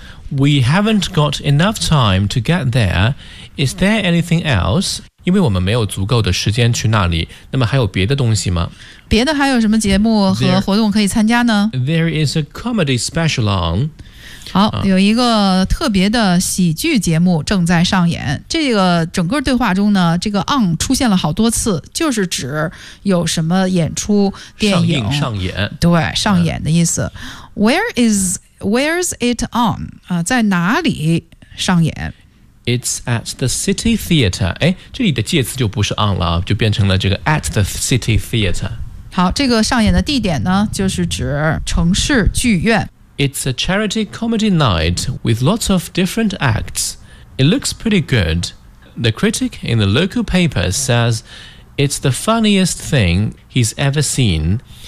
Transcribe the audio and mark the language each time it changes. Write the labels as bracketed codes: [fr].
[en] We haven't got enough time to get there. Is there anything else? [zh] 因为我们没有足够的时间去那里，那么还有别的东西吗？别的还有什么节目和活动可以参加呢？ [en] There is a comedy special on. [zh] 好，有一个特别的喜剧节目正在上演。这个整个对话中呢，这个 on 出现了好多次，就是指有什么演出、电影上映、上演。对，上演的意思。 [en] Where's it on? [zh] 在哪里上演？ [en] It's at the City Theater. [zh] 哎，这里的介词就不是 on 了，就变成了这个 [en] at the City Theater. [zh] 好，这个上演的地点呢，就是指城市剧院。 [en] It's a charity comedy night with lots of different acts. It looks pretty good. The critic in the local paper says it's the funniest thing he's ever seen.